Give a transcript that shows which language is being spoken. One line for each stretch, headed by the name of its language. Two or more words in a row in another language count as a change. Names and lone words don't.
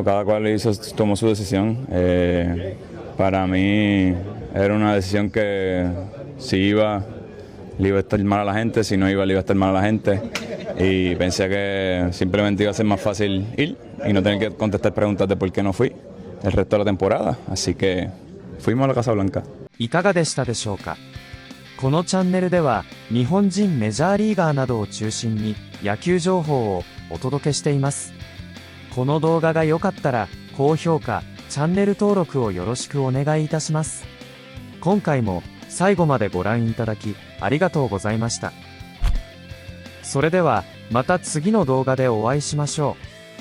Spanish: Cada cual tomó su decisión. Para mí era una decisión que si iba, le iba a estar mal a la gente, si no iba, le iba a estar mal a la gente. Y pensé que simplemente iba a ser más fácil ir y no tener que contestar preguntas de por qué no fui el resto de la temporada. Así que fuimos a la Casa Blanca.
Japanese: いかがでしたでしょうか。このチャンネルでは日本人メジャーリーガーなどを中心に野球情報をお届けしています。この動画が良かったら高評価、チャンネル登録をよろしくお願いいたします。今回も最後までご覧いただきありがとうございました。それではまた次の動画でお会いしましょう。